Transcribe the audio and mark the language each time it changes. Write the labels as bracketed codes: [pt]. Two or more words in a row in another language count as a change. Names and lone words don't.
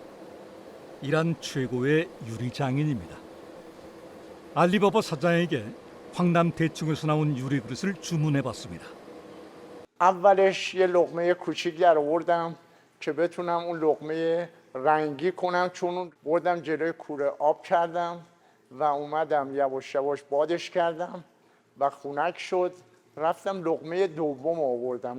[ko] 이란 최고의 유리 장인입니다. 알리바바 사장에게 황남 대충에서 나온 유리 그릇을 주문해봤습니다. [fa] اولش یه لقمه کوچیک در آوردم که بتونم اون لقمه رنگی کنم، چون اون بردم جلوی کوره آب کردم و اومدم یواش یواش بادش کردم و خنک شد. رفتم لقمه دوم آوردم.